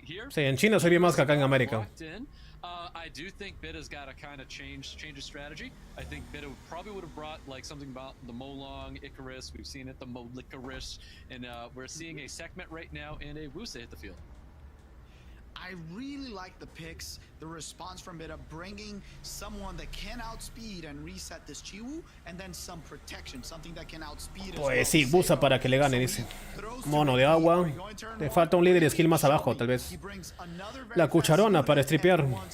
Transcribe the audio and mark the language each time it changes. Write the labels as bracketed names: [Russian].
[Spanish] Sí, en China se ve más que acá en América. [English] I do think Bida's got to kind of change his strategy. I think Bida probably would have brought like something about the Molong, Icarus. We've seen it, the Molicarish, and we're seeing a Sekhmet right now and a Wusa hit the field. I really like the picks, the response from Bida, bringing someone that can outspeed and reset this Chiwu, and then some protection, something that can outspeed. [Spanish] Pues sí, Wusa para que le gane, dice. Mono de agua. Le falta un líder de skill más abajo, tal vez. La cucharona para stripear.